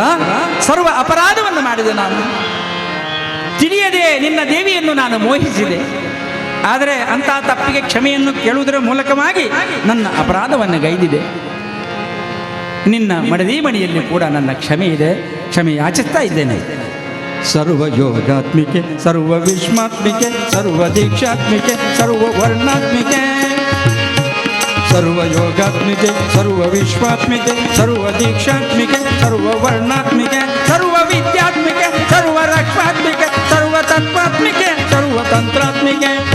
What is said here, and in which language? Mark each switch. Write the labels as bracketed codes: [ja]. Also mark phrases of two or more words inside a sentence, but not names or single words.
[kn] ಸರ್ವ ಅಪರಾಧವನ್ನು ಮಾಡಿದೆ ನಾನು, ತಿಳಿಯದೆ ನಿನ್ನ ದೇವಿಯನ್ನು ನಾನು ಮೋಹಿಸಿದೆ. ಆದರೆ ಅಂತಹ ತಪ್ಪಿಗೆ ಕ್ಷಮೆಯನ್ನು ಕೇಳುವುದರ ಮೂಲಕವಾಗಿ ನನ್ನ ಅಪರಾಧವನ್ನು ಗೈದಿದೆ. ನಿನ್ನ ಮಡದಿ ಮಣಿಯಲ್ಲಿ ಕೂಡ ನನ್ನ ಕ್ಷಮೆ ಇದೆ, ಕ್ಷಮೆ ಯಾಚಿಸ್ತಾ ಇದ್ದೇನೆ. [sa] ಸರ್ವ ಯೋಗಾತ್ಮಿಕೆ, ಸರ್ವ ವಿಶ್ವಾತ್ಮಿಕೆ, ಸರ್ವ ದೀಕ್ಷಾತ್ಮಿಕೆ, ಸರ್ವ ವರ್ಣಾತ್ಮಿಕೆ, ಸರ್ವ ಯೋಗಾತ್ಮಿಕೆ, ಸರ್ವ ವಿಶ್ವಾತ್ಮಿಕೆ, ಸರ್ವ ದೀಕ್ಷಾತ್ಮಿಕೆ, ಸರ್ವ ವರ್ಣಾತ್ಮಿಕೆ, ಸರ್ವ ವಿದ್ಯಾತ್ಮಿಕೆ, ಸರ್ವ ರಕ್ಷಾತ್ಮಿಕೆ, ಸರ್ವ ತತ್ವಾತ್ಮಿಕೆ, ಸರ್ವ ತಂತ್ರಾತ್ಮಿಕೆ,